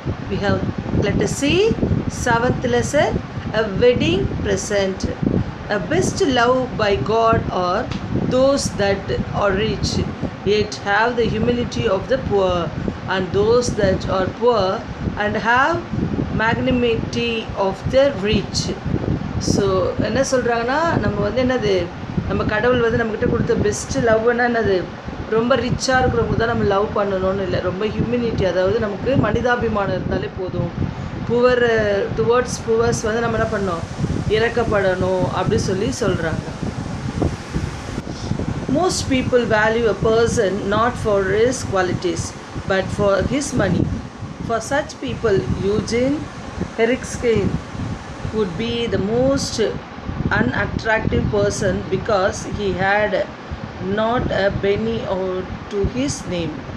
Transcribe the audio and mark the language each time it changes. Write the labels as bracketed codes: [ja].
[en] We have, let us see 7th lesson, a wedding present. A best love by God are those that are rich, yet have the humility of the poor, and those that are poor and have magnanimity of the rich. [ta] So என்ன சொல்கிறாங்கன்னா, நம்ம வந்து என்னது, நம்ம கடவுள் வந்து நம்மக்கிட்ட கொடுத்த பெஸ்ட்டு லவ்னா என்னது, ரொம்ப ரிச்சாக இருக்கிறவங்க தான் நம்ம லவ் பண்ணணும்னு இல்லை, ரொம்ப ஹியூமினிட்டி, அதாவது நமக்கு மனிதாபிமானம் இருந்தாலே போதும். [en] towards poors [ta] வந்து நம்ம என்ன பண்ணோம், இறக்கப்படணும் அப்படி சொல்லி சொல்கிறாங்க. [en] Most people value a person not for his qualities but for his money. For such people, Eugene Erikson would be the most unattractive person because he had not a penny to his name.